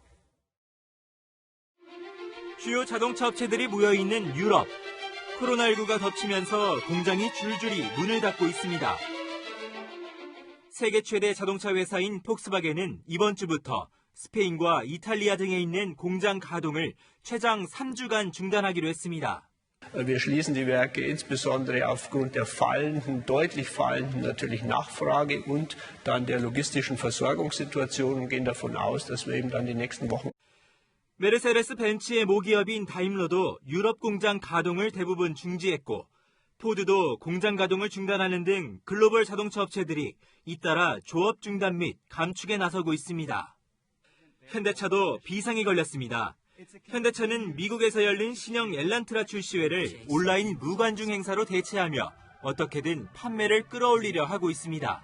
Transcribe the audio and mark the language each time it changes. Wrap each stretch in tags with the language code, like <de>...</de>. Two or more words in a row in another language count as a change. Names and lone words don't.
<ko>주요 자동차 업체들이 모여있는 유럽. 코로나19가 덮치면서 공장이 줄줄이 문을 닫고 있습니다. 세계 최대 자동차 회사인 폭스바겐은 이번 주부터 스페인과 이탈리아 등에 있는 공장 가동을 최장 3주간 중단하기로 했습니다.</ko> <de>Wir schließen die Werke insbesondere aufgrund der deutlich fallenden natürlich Nachfrage und dann der logistischen Versorgungssituation und gehen davon aus, dass wir eben dann die nächsten Wochen</de> <ko>메르세데스 벤츠의 모기업인 다임러도 유럽 공장 가동을 대부분 중지했고 포드도 공장 가동을 중단하는 등 글로벌 자동차 업체들이 잇따라 조업 중단 및 감축에 나서고 있습니다. 현대차도 비상이 걸렸습니다. 현대차는 미국에서 열린 신형 엘란트라 출시회를 온라인 무관중 행사로 대체하며 어떻게든 판매를 끌어올리려 하고 있습니다.</ko>